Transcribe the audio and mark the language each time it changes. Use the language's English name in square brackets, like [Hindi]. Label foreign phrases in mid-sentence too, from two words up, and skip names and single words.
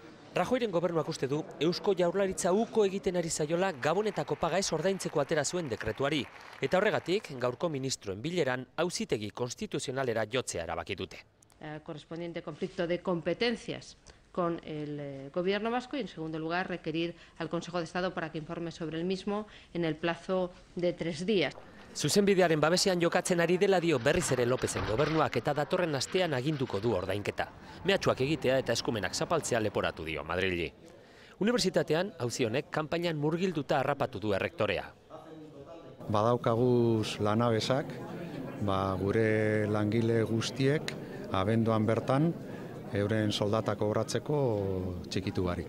[Basque] Rajoyren gobernuak uste du Eusko Jaurlaritza uko egiten ari zaiola Gabonetako paga ez ordaintzeko atera zuen dekretuari. Eta horregatik, gaurko ministroen bileran auzitegi konstituzionalera jotzea erabaki dute. [Spanish] Correspondiente conflicto de competencias con el Gobierno vasco y, en segundo lugar, requerir al Consejo de Estado para que informe sobre el mismo en el plazo de 3 días. [Basque] Zuzenbidearen babesean jokatzen ari dela dio berriz ere Lopezen gobernuak eta datorren astean aginduko du ordainketa. Mehatxuak egitea eta eskumenak zapaltzea leporatu dio Madrili. Unibertsitatean, auzi honek kanpainan murgilduta harrapatu du errektorea. Badaukaguz lanabesak, gure langile guztiek abenduan bertan euren soldatak kobratzeko txikitu barik.